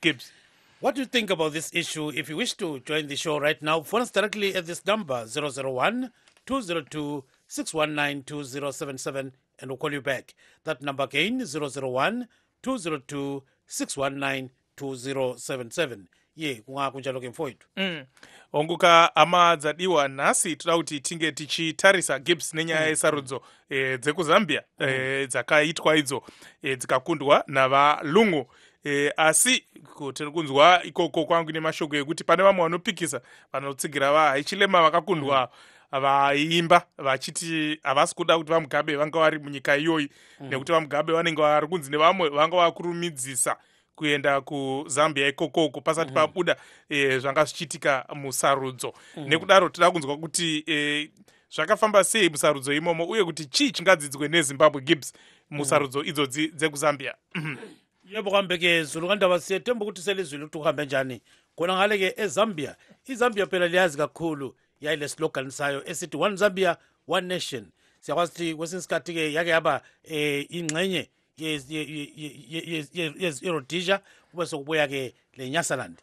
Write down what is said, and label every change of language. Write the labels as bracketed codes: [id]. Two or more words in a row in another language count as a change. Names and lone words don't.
[en] Gibbs. What do you think about this issue? If you wish to join the show right now, phone us directly at this number 001-202-619-2077 and we'll call you back. That number again, 001-202-619-2077. [nd] kunjalo ke mfowethu. [sn] onguka amadzadiwa nhasi toda kuti tinge tichitarisa gibbs nenyaya yesarudzo dzekuzambia dzakaitwa idzo dzikakundwa navalungu asi tiri kunzwa ikoko kwangu nemashoko ekuti pane vamwe vanopikisa vanotsigira vahaichilema vakakundwa vaimba vachiti havasi kuda kuti vamugabe vanga vari munyika iyoyi nekuti vamugabe vanenge vari kunzi nevamwe vanga vakurumidzisa kuenda kuzambia ikokoko pasati pabuda zvanga zvichiitika musarudzo nekudaro toda kunzwa kuti zvakafamba sei musarudzo imomo uye kuti chii chingadzidzwe nezimbabwe gibbs musarudzo idzodzi dzekuzambia. [nd] Yebo kambe ke Zulu kandaba siyetemba ukuthi selizwile ukuthi uhambe njani khona ngale ke eZambia. iZambia phela liyazi kakhulu yayile slogan sayo esithi [en] one Zambia one nation. [nd] Siyakwazi ukuthi kwesinye isikhathi ke yake yaba ingxenye ye-Rhodesia kube sokubuya ke leNyasaland.